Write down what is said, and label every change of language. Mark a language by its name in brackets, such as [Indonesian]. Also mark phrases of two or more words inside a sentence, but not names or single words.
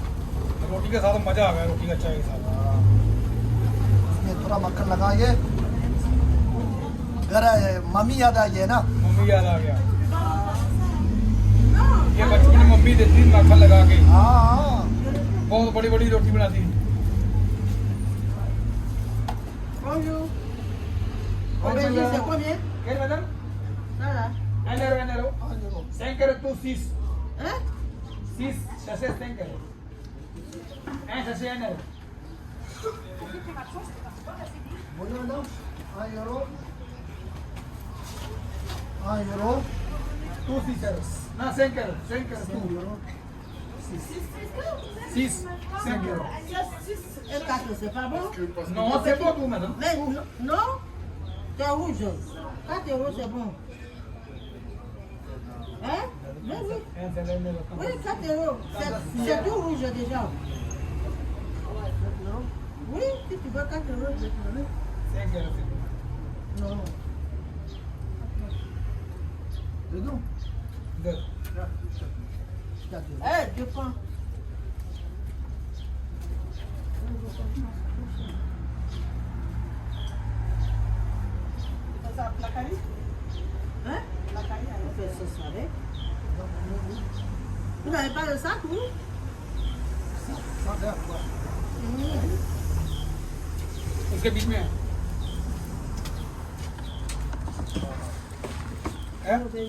[Hindi] रोटी के साथ मजा आ गया, रोटी का चाय के साथ। इसमें थोड़ा मक्खन लगाइए, घर आए मम्मी याद आ गई है ना। मम्मी याद आ गया, ये बचपन में मम्मी देती थी माखन लगा के, हाँ हाँ बहुत बड़ी बड़ी रोटी बनाती थी। [French] Bonjour. Aubergine, c'est combien? Quel madame? Ça là. 1 euro, 1 euro. 5 euros, tout 6. Hein? 6 sachets, 5 euros. Un sachet, 1 euro. [Hindi] बोलिए मैडम, 1 euro, 1 euro, [French] Tout 6 euros. Non, 5 euros. 5 euros. 5 Tout. euro, 6, 5 euros. Et 4, c'est pas bon? Non, c'est pas tout, madame. Mais non, c'est rouge. 4 euros, c'est bon. Hein? Mais oui. Un sachet, 1 euro. Oui, 4 euros. C'est tout rouge déjà. Oui, si tu veux 4 euros, je vais te donner. 5 euros, c'est bon. Non. [Hindi] दे दूँ? [French] Deux. [Hindi] क्या दे दूँ? [French] Eh, je prends. Hein? On fait ça avec. Vous n'avez pas le sac, vous? Ça है quoi? [Hindi] उसके बीच में है। हैं?